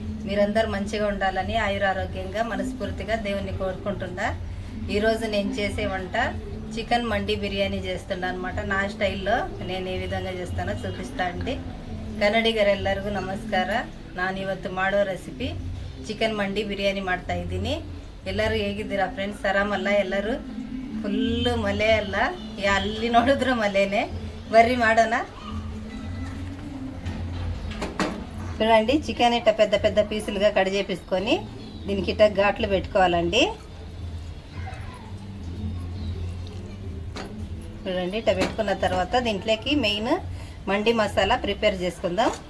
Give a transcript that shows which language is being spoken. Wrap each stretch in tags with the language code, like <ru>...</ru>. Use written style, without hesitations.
<te>మీరందరూ మంచిగా ఉండాలని ఆయురారోగ్యంగా మనస్ఫూర్తిగా దేవుణ్ణి కోరుకుంటున్నా. ఈరోజు నేను చేసే వంట చికెన్ మండి బిర్యానీ చేస్తున్నా అనమాట. నా స్టైల్లో నేను ఏ విధంగా చేస్తానో చూపిస్తా అండి.</te> <kn>ಕನ್ನಡಿಗರೆಲ್ಲರಿಗೂ ನಮಸ್ಕಾರ. ನಾನು ಇವತ್ತು ಮಾಡೋ ರೆಸಿಪಿ ಚಿಕನ್ ಮಂಡಿ ಬಿರಿಯಾನಿ ಮಾಡ್ತಾ ಇದ್ದೀನಿ. ಎಲ್ಲರೂ ಹೇಗಿದ್ದೀರಾ ಫ್ರೆಂಡ್ಸ್? ಆರಾಮಲ್ಲ? ಎಲ್ಲರೂ ಫುಲ್ಲು ಮಳೆ ಅಲ್ಲ, ಅಲ್ಲಿ ನೋಡಿದ್ರು ಮಳೆನೇ. ಬರ್ರಿ ಮಾಡೋಣ.</kn> <te>చూడండి, చికెన్ ఇట్ట పెద్ద పెద్ద పీసులుగా కట్ చేపించుకొని దీనికి ఇట్ట ఘాట్లు పెట్టుకోవాలండి. చూడండి, ఇట్ట పెట్టుకున్న తర్వాత దీంట్లోకి మెయిన్ మండి మసాలా ప్రిపేర్ చేసుకుందాం.</te>